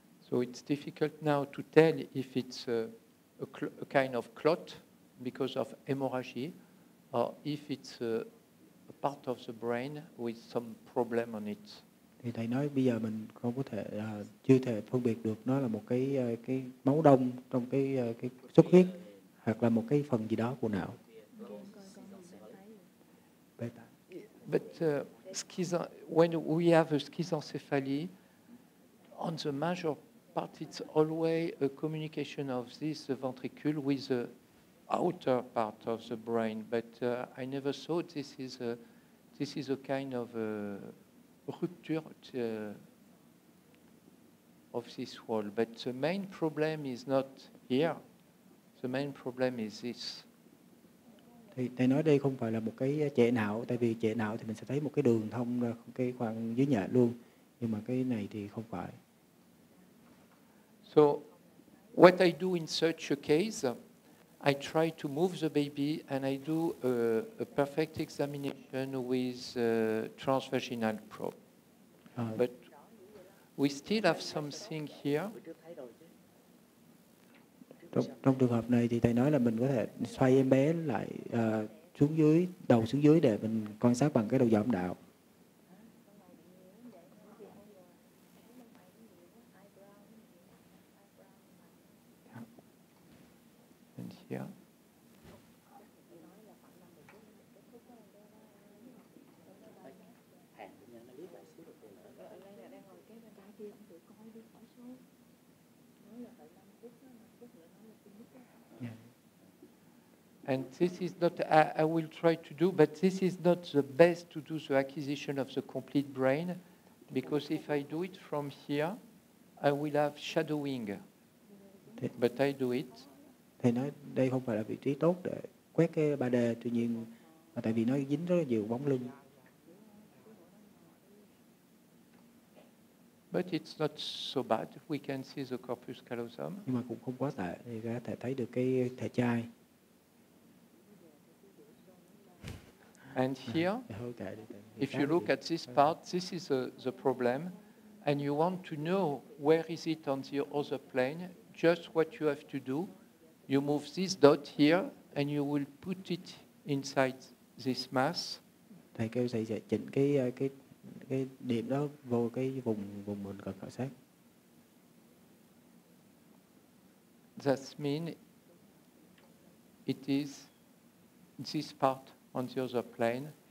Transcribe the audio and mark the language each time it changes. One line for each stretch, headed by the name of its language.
English: So it's difficult now to tell if it's a kind of clot because of hemorrhage, or if it's a part of the brain with some problem on it.
Vietnamese: Thì thầy nói bây giờ mình không có thể chưa thể phân biệt được nó là một cái máu đông trong cái xuất huyết hoặc là một cái phần gì đó của não.
English: But when we have a schizencephaly, on the major part, it's always a communication of this ventricle with the outer part of the brain. But I never thought this is a kind of rupture of this wall. But the main problem is not here. The main problem is this.
Vietnamese: Thì thầy nói đây không phải là một cái trệ não, tại vì trệ não thì mình sẽ thấy một cái đường thông ra cái khoang dưới nhện luôn, nhưng mà cái này thì không phải.
English: So what I do in such a case, I try to move the baby and I do a perfect examination with transvaginal probe. But we still have something here.
Vietnamese: Trong trường hợp này thì thầy nói là mình có thể xoay em bé lại xuống dưới, đầu xuống dưới để mình quan sát bằng cái đầu dò âm đạo.
English: And here. And this is not, I will try to do, but this is not the best to do the acquisition of the complete brain, because if I do it from here, I will have shadowing. But I do it.
Vietnamese: Thầy nói đây không phải là vị trí tốt để quét cái 3D, tuy nhiên tại vì nó dính rất là nhiều bóng lưng.
English: But it's not so bad. We can see the corpus callosum.
Vietnamese: Nhưng mà cũng không quá tệ, thì có thể thấy được cái thể chai.
English: And here, if you look at this part, this is the problem, and you want to know where is it on the other plane. Just what you have to do, you move this dot here, and you will put it inside this mass.
Vietnamese: Thầy kêu thầy sẽ chỉnh cái điểm đó vô cái vùng mình cần khảo sát.
English: That means it is this part on the other plane.